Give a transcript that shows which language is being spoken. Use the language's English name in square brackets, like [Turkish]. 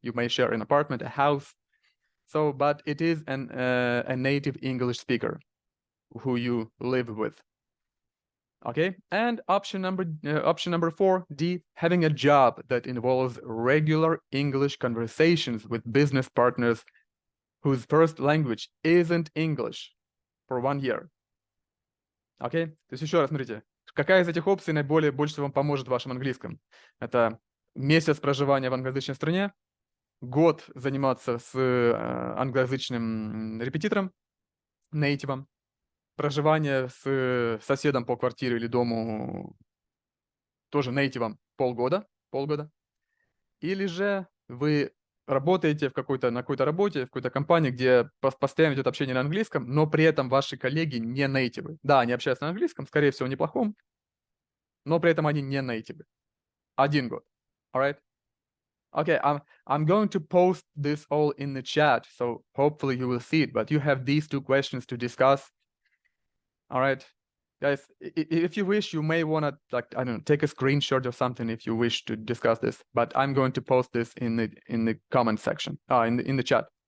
[English] You may share an apartment, a house. So, but it is a native English speaker who you live with. Okay, and option number 4, D, having a job that involves regular English conversations with business partners whose first language isn't English for 1 year. [Russian] Okay, то есть еще раз смотрите, какая из этих опций больше всего вам поможет в вашем английском? Это месяц проживания в англоязычной стране, год заниматься с англоязычным репетитором, нейтивом, проживание с соседом по квартире или дому тоже нейтивом полгода, или же вы работаете на какой-то работе, в какой-то компании, где постоянно идет общение на английском, но при этом ваши коллеги не нейтивы. Да, они общаются на английском, скорее всего, неплохом, но при этом они не нейтивы. 1 год. [English] All right? Okay, I'm going to post this all in the chat, so hopefully you will see it, but you have these 2 questions to discuss. All right, guys, if you wish, you may want to, like, I don't know, take a screenshot or something if you wish to discuss this, but I'm going to post this in the comment section, in the chat.